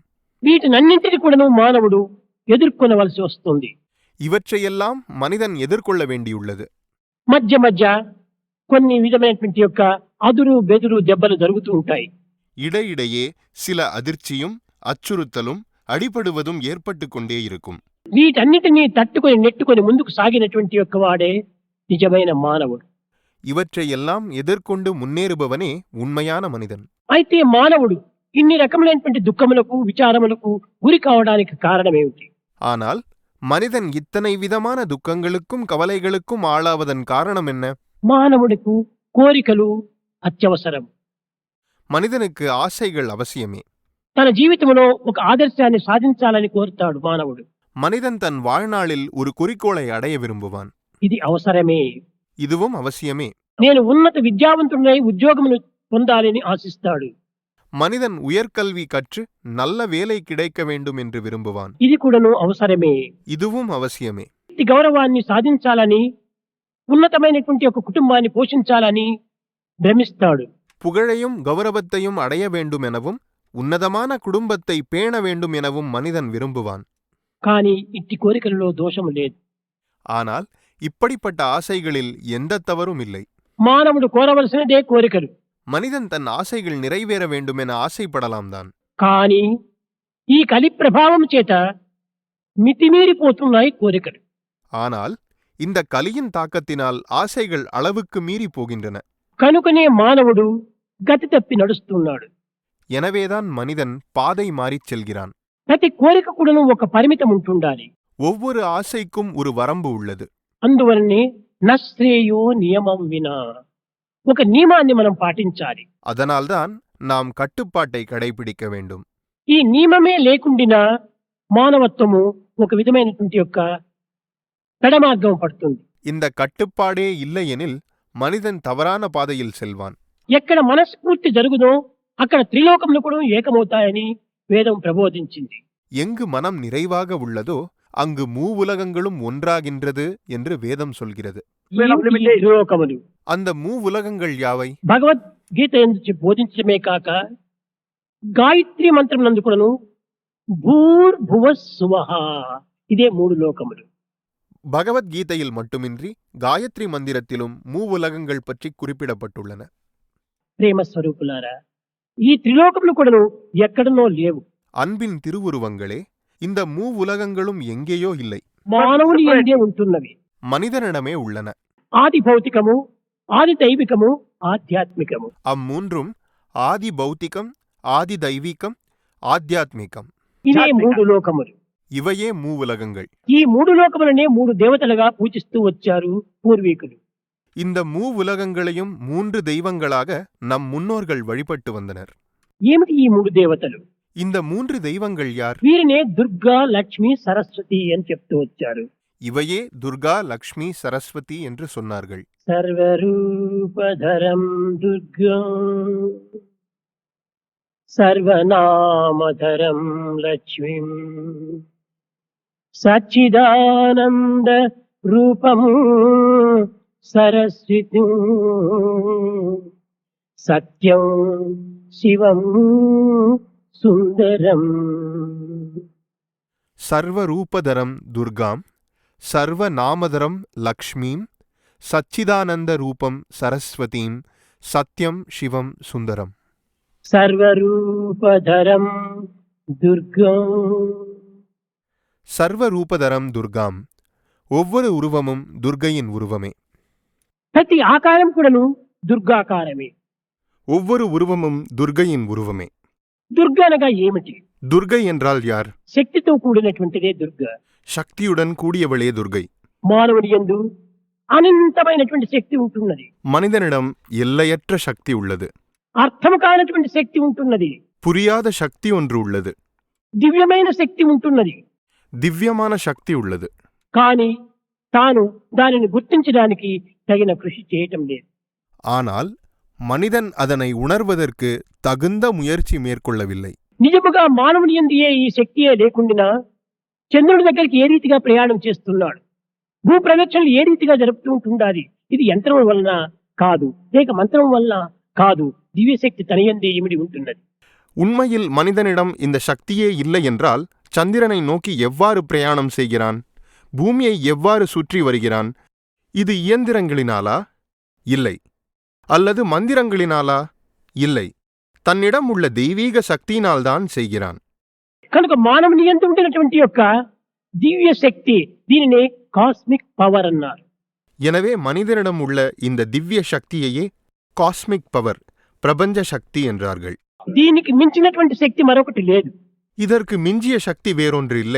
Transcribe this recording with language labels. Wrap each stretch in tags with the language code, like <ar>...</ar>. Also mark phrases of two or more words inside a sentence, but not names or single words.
<te>వీటినన్నింటినీ కూడాను మానవుడు ఎదుర్కొనవలసి వస్తుంది.</te> <ta>இவற்றையெல்லாம் மனிதன் எதிர்கொள்ள வேண்டியுள்ளது.</ta> <te>మధ్య మధ్య కొన్ని విధమైనటువంటి యొక్క అదురు బెదురు దెబ్బలు జరుగుతూ ఉంటాయి.</te> <ta>இடையிடையே சில அதிர்ச்சியும் அச்சுறுத்தலும் அடிபடுவதும் ஏற்பட்டுக் கொண்டே இருக்கும்.</ta> <te>వీటన్నిటినీ తట్టుకొని నెట్టుకొని ముందుకు సాగినటువంటి యొక్క వాడే నిజమైన మానవుడు.</te> <ta>இவற்றையெல்லாம் எதிர்கொண்டு முன்னேறுபவனே உண்மையான மனிதன்.</ta> <te>అయితే మానవుడు ఇన్ని రకములైనటువంటి దుఃఖములకు, విచారములకు గురి కావడానికి కారణమేమిటి?</te> <ta>ஆனால் மனிதன் இத்தனை விதமான துக்கங்களுக்கும் கவலைகளுக்கும் ஆளாவதன் காரணம் என்ன?</ta> <te>మానవుడికి కోరికలు అత్యవసరం.</te> <ta>மனிதனுக்கு ஆசைகள் அவசியமே.</ta> <te>తన జీవితంలో ఒక ఆదర్శాన్ని సాధించాలని కోరుతాడు మానవుడు.</te> <ta>மனிதன் தன் வாழ்நாளில் ஒரு குறிக்கோளை அடைய விரும்புவான்.</ta> <te>ఇది అవసరమే.</te> <ta>இதுவும் அவசியமே.</ta> <te>నేను ఉన్నత విద్యావంతుడై ఉద్యోగమును పొందాలని ఆశిస్తాడు.</te> <ta>மனிதன் உயர்கல்வி கற்று நல்ல வேலை கிடைக்க வேண்டும் என்று விரும்புவான்.</ta> <te>ఇది కూడాను అవసరమే.</te> <ta>இதுவும் அவசியமே.</ta> <te>వ్యక్తి గౌరవాన్ని సాధించాలని, ఉన్నతమైనటువంటి ఒక కుటుంబాన్ని పోషించాలని భ్రమిస్తాడు.</te> <ta>புகழையும் கௌரவத்தையும் அடைய வேண்டும் எனவும் உன்னதமான குடும்பத்தை பேண வேண்டும் எனவும் மனிதன் விரும்புவான்.</ta> <te>కానీ ఇట్టి కోరికలలో దోషము లేదు.</te> <ta>ஆனால் இப்படிப்பட்ட ஆசைகளில் எந்த தவறும் இல்லை.</ta> <te>మానవుడు కోరవలసినదే కోరికలు.</te> <ta>மனிதன் தன் ஆசைகள் நிறைவேற வேண்டும் என ஆசைப்படலாம் தான்.</ta> <te>కానీ ఈ కలి ప్రభావం చేత మితిమీరిపోతున్నాయి కోరికలు.</te> <ta>ஆனால் இந்த கலியின் தாக்கத்தினால் ஆசைகள் அளவுக்கு மீறி போகின்றன.</ta> <te>కనుకనే మానవుడు గతి తప్పి నడుస్తున్నాడు.</te> <ta>எனவேதான் மனிதன் பாதை மாறிச் செல்கிறான்.</ta> <te>ప్రతి కోరిక కూడాను ఒక పరిమితం ఉంటుండాలి.</te> <ta>ஒவ்வொரு ஆசைக்கும் ஒரு வரம்பு உள்ளது.</ta> <te>అందువలనే</te> <sa>నశ్రేయో నియమం వినా,</sa> <te>ఒక నియమాన్ని మనం పాటించాలి.</te> <ta>அதனால்தான் நாம் கட்டுப்பாட்டை கடைபிடிக்க வேண்டும்.</ta> <te>ఈ నియమమే లేకుండినా మానవత్వము ఒక విధమైనటువంటి యొక్క పెడమార్గం పడుతుంది.</te> <ta>இந்த கட்டுப்பாடே இல்லையெனில் மனிதன் தவறான பாதையில் செல்வான்.</ta> <te>ఎక్కడ మనస్ఫూర్తి జరుగుదో అక్కడ త్రిలోకములు కూడా ఏకమవుతాయని వేదం ప్రబోధించింది.</te> <ta>எங்கு மனம் நிறைவாக உள்ளதோ அங்கு மூவுலகங்களும் ஒன்றாகின்றது என்று வேதம் சொல்கிறது.</ta> <te>ఏమిటి ఈ త్రిలోకములు?</te> <ta>அந்த மூவுலகங்கள் யாவை?</ta> <te>భగవద్గీత ఎందుకు బోధించడమే కాక గాయత్రి మంత్రం నందు కూడాను</te> <sa>భూర్భువ సువః</sa> <te>ఇదే మూడు లోకములు.</te> <ta>பகவத்கீதையில் மட்டுமின்றி காயத்ரி மந்திரத்திலும் மூவுலகங்கள் பற்றி குறிப்பிடப்பட்டுள்ளன.</ta> <te>ప్రేమ స్వరూపులారా, ఈ త్రిలోకములు కూడాను ఎక్కడనో లేవు.</te> <ta>அன்பின் திருவுருவங்களே, இந்த மூவுலகங்களும் எங்கேயோ இல்லை,</ta> <te>మానవుని ఎందే ఉంటున్నవి.</te> <ta>மனிதனிடமே உள்ளன.</ta> <te>ఆది భౌతికము, ఆది దైవికము, ఆధ్యాత్మికము.</te> <ta>அம்மூன்றும் ஆதி பௌத்திகம், ஆதி தெய்வீகம், ஆத்தியாத்மிகம்.</ta> <te>ఇవే మూడు లోకములు.</te> <ta>இவையே மூவுலகங்கள்.</ta> <te>ఈ మూడు లోకములనే మూడు దేవతలుగా పూజిస్తూ వచ్చారు పూర్వీకులు.</te> <ta>இந்த மூவுலகங்களையும் 3 தெய்வங்களாக நம் முன்னோர்கள் வழிபட்டு வந்தனர்.</ta> <te>ఏమిటి ఈ మూడు దేవతలు?</te> <ta>இந்த 3 தெய்வங்கள் யார்?</ta> <te>వీరినే దుర్గా, లక్ష్మి, సరస్వతి అని చెప్తూ వచ్చారు.</te> <ta>இவையே துர்கா, லக்ஷ்மி, சரஸ்வதி என்று சொன்னார்கள்.</ta> <sa>సర్వరూపధరం దుర్గా సర్వనామధరం లక్ష్మీం సచ్చిదానంద రూపం సరస్వతి సత్యం శివం సుందరం. சர்வரூபதரம் துர்காம், சர்வநாமதரம் லக்ஷ்மீம், சச்சிதானந்த ரூபம் சரஸ்வதீம், சத்யம் சிவம் சுந்தரம். సర్వరూపధరం దుర్గా சர்வரூபதரம் துர்காம்,</sa> <ta>ஒவ்வொரு உருவமும் துர்கையின் உருவமே.</ta> <te>ప్రతి ఆకారం కూడాను దుర్గాకారమే.</te> <ta>ஒவ்வொரு உருவமும் துர்கையின் உருவமே.</ta> <te>దుర్గ అనగా ఏమిటి?</te> <ta>துர்கை என்றால் யார்?</ta> <te>శక్తితో కూడినటువంటిదే దుర్గ.</te> <ta>சக்தியுடன் கூடியவளே துர்கை.</ta> <te>మానవుడి యందు అనంతమైనటువంటి శక్తి ఉంటున్నది.</te> <ta>மனிதனிடம் எல்லையற்ற சக்தி உள்ளது.</ta> <te>అర్థము కానటువంటి శక్తి ఉంటున్నది.</te> <ta>புரியாத சக்தி ஒன்று உள்ளது.</ta> <te>దివ్యమైన శక్తి ఉంటున్నది.</te> <ta>திவ்யமான சக்தி உள்ளது.</ta> <te>కానీ తాను దానిని గుర్తించడానికి తగిన కృషి చేయటం లేదు.</te> <ta>ஆனால் மனிதன் அதனை உணர்வதற்கு தகுந்த முயற்சி மேற்கொள்ளவில்லை.</ta> <te>నిజముగా మానవుని యందు ఈ శక్తియే లేకుండా చంద్రుడి దగ్గరికి ఏ రీతిగా ప్రయాణం చేస్తున్నాడు, భూ ప్రదక్షిణలు ఏ రీతిగా జరుపుతూ ఉంటుండాలి. ఇది యంత్రం వలన కాదు, లేక మంత్రం వలన కాదు, దివ్యశక్తి తనయందే ఇమిడి ఉంటున్నది.</te> <ta>உண்மையில் மனிதனிடம் இந்த சக்தியே இல்லை என்றால் சந்திரனை நோக்கி எவ்வாறு பிரயாணம் செய்கிறான், பூமியை எவ்வாறு சுற்றி வருகிறான்? இது இயந்திரங்களினாலா? இல்லை. அல்லது மந்திரங்களினாலா? இல்லை. தன்னிடம் உள்ள தெய்வீக சக்தியினால்தான் செய்கிறான்.</ta> <te>కనుక మానవుని యందు ఉండినటువంటి యొక్క దివ్య శక్తి, దీనినే</te> <en>cosmic power</en> <te>అన్నారు.</te> <ta>எனவே மனிதனிடம் உள்ள இந்த திவ்ய சக்தியையே</ta> <en>cosmic power,</en> <ta>பிரபஞ்ச சக்தி என்றார்கள்.</ta> <te>దీనికి మించినటువంటి శక్తి మరొకటి లేదు.</te> <ta>இதற்கு மிஞ்சிய சக்தி வேறொன்று இல்லை.</ta>